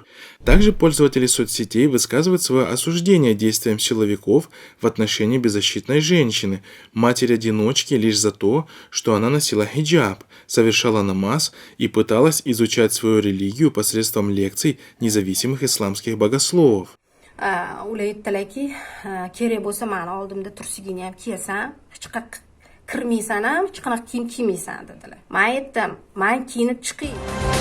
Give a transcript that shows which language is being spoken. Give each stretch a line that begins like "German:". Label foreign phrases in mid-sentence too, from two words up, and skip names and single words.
Russian: Также пользователи соцсетей высказывают свое осуждение действиям силовиков в отношении беззащитной женщины, матери-одиночки, лишь за то, что она носила хиджаб, совершала намаз и пыталась изучать свою религию посредством лекций независимых исламских богословов.
Uzbek: Ulaytdilarki, kerak bo'lsa mani oldimda tursigini ham kiyasan, hech qayerga kirmaysan ham, hech qanaqa kiyim kiymaysan dedilar. Men aytdim, men kiyinib chiqay.